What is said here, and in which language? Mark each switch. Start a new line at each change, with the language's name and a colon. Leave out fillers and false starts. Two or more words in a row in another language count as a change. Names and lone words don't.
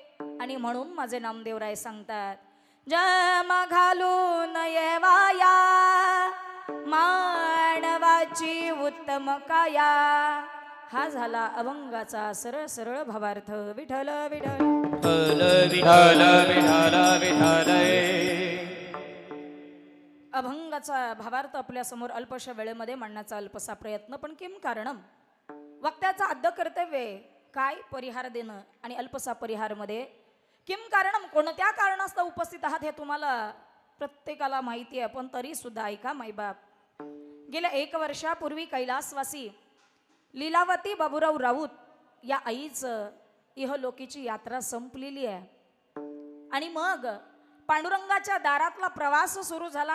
Marathi: आणि म्हणून माझे नामदेवराय सांगतात, जम घालू नये वाया मानवाची उत्तम काया. हा झाला अभंगाचा सरळ सरळ भावार्थ. विठ्ठल विठ्ठल विठ्ठल विठ्ठल विठ्ठल. अभंगाचा भावार्थ आपल्या समोर अल्पशा वेळेमध्ये मांडण्याचा अल्पसा प्रयत्न. पण
Sanskrit: किम कारणम,
Marathi: वक्त्याचा आद्य कर्तव्य काय? परिहार देणं. आणि अल्पसा परिहारमध्ये
Sanskrit: किम कारणम,
Marathi: कोणत्या कारणास्तव उपस्थित आहात हे तुम्हाला प्रत्येकाला माहिती आहे. पण तरी सुद्धा ऐका मायबाप. गेल्या 1 वर्षापूर्वी कैलासवासी लीलावती बाबूराव राऊत या आईचं इहलोकीची यात्रा संपलेली आहे. आणि मग पांडुरंगाच्या दारातला प्रवास सुरू झाला.